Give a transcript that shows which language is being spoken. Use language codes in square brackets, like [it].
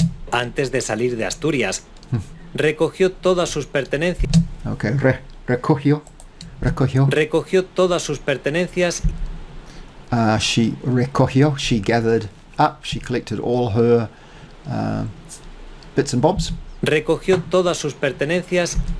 [es] Antes de salir de Asturias, recogió todas sus pertenencias. Okay, recogió. Recogió todas sus pertenencias. [en] She gathered up, she collected all her bits and bobs. [es] Recogió todas sus pertenencias.